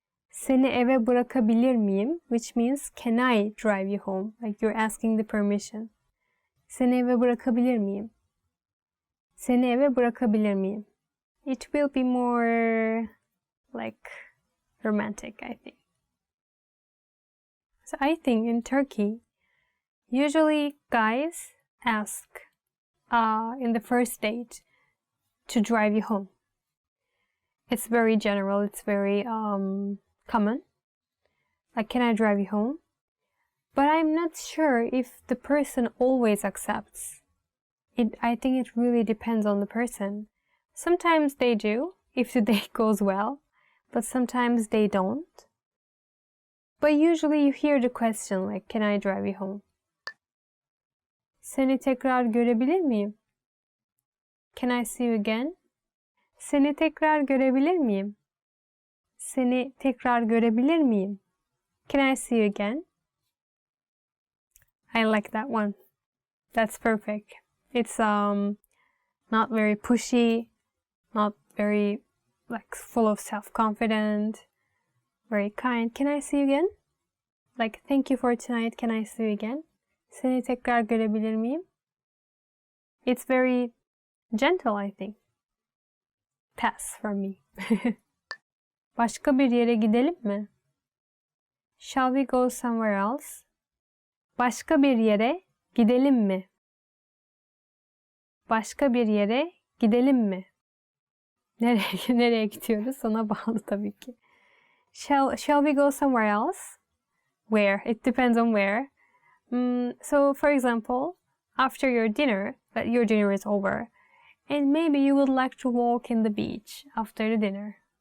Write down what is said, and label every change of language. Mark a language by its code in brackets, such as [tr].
[tr] Seni eve bırakabilir miyim? [en] Which means can I drive you home? Like you're asking the permission. [tr] Seni eve bırakabilir miyim? Seni eve bırakabilir miyim? [en] It will be more like romantic, I think. So I think in Turkey, usually guys ask in the first date to drive you home. It's very general, it's very common. Like, can I drive you home? But I'm not sure if the person always accepts. I think it really depends on the person. Sometimes they do, if the date goes well, but sometimes they don't. But usually you hear the question like, can I drive you home? [tr] Seni tekrar görebilir miyim? [en] Can I see you again? [tr] Seni tekrar görebilir miyim? Seni tekrar görebilir miyim? [en] Can I see you again? I like that one. That's perfect. It's not very pushy, not very like full of self-confidence, very kind. Can I see you again? Like, thank you for tonight. Can I see you again? [tr] Seni tekrar görebilir miyim? [en] It's very gentle, I think. Pass for me. [tr] Başka bir yere gidelim mi? [en] Shall we go somewhere else? [tr] Başka bir yere gidelim mi? Başka bir yere gidelim mi? Nereye gidiyoruz? Ona bağlı tabii ki. [en] Shall we go somewhere else? Where? It depends on where. So, for example, after your dinner is over, and maybe you would like to walk in the beach after the dinner.